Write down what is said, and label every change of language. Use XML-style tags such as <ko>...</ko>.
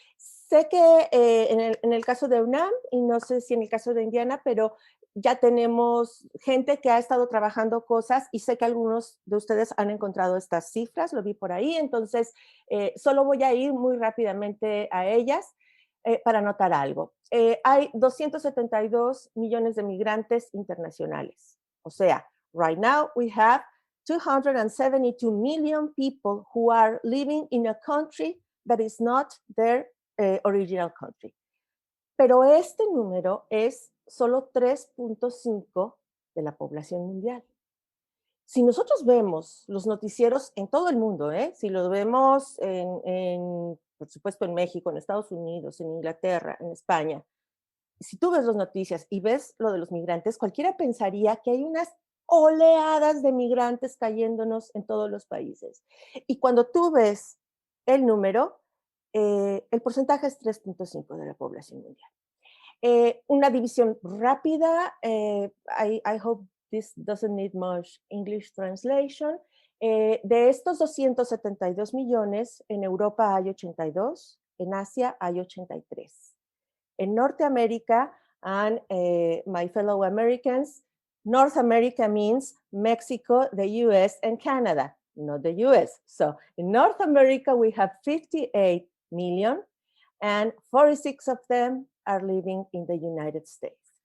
<es>Sé que en el caso de UNAM, y no sé si en el caso de Indiana, pero ya tenemos gente que ha estado trabajando cosas, y sé que algunos de ustedes han encontrado estas cifras, lo vi por ahí, entonces solo voy a ir muy rápidamente a ellas para notar algo. Hay 272 millones de migrantes internacionales. O sea,</es> <en>right now we have 272 million people who are living in a country that is not their original country.</en> <es>Pero este número es solo 3.5 de la población mundial. Si nosotros vemos los noticieros en todo el mundo, si lo vemos por supuesto en México, en Estados Unidos, en Inglaterra, en España, si tú ves las noticias y ves lo de los migrantes, cualquiera pensaría que hay unas oleadas de migrantes cayéndonos en todos los países. Y cuando tú ves el número, el porcentaje es 3.5 de la población mundial. Una división rápida,</es> <en>I hope this doesn't need much English translation.</en> <es>De estos 272 millones, en Europa hay 82, en Asia hay 83. En Norteamérica,</es> <en>and my fellow Americans, North America means Mexico, the US, and Canada, not the US. So in North America, we have 58 million, and 46 of them are living in the United States.</en>